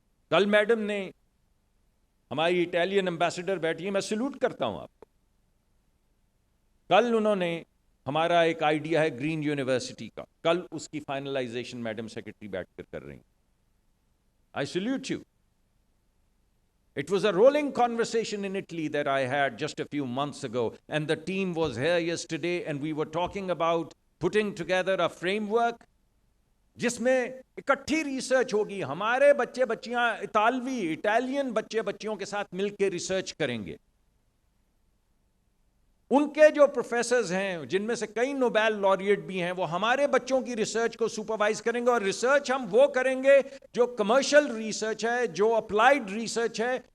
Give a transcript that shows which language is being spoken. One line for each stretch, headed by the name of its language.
Urdu: کل میڈم نے، ہماری اٹالین ایمبیسڈر بیٹھی ہے، میں سلوٹ کرتا ہوں آپ کو. کل انہوں نے ہمارا ایک آئیڈیا ہے گرین یونیورسٹی کا، کل اس کی فائنلائزیشن میڈم سیکرٹری بیٹھ کر رہی ہیں.
English: I salute you. It was a rolling conversation in Italy that I had just a few months ago, and the team was here yesterday, and we were talking about putting together a framework
Urdu: جس میں اکٹھی research ہوگی. ہمارے بچے بچیاں Italian بچے بچیوں کے ساتھ مل کے ریسرچ کریں گے. ان کے جو پروفیسرز ہیں، جن میں سے کئی نوبیل laureate بھی ہیں، وہ ہمارے بچوں کی ریسرچ کو سپروائز کریں گے. اور ریسرچ ہم وہ کریں گے جو کمرشل ریسرچ ہے، جو اپلائیڈ ریسرچ ہے.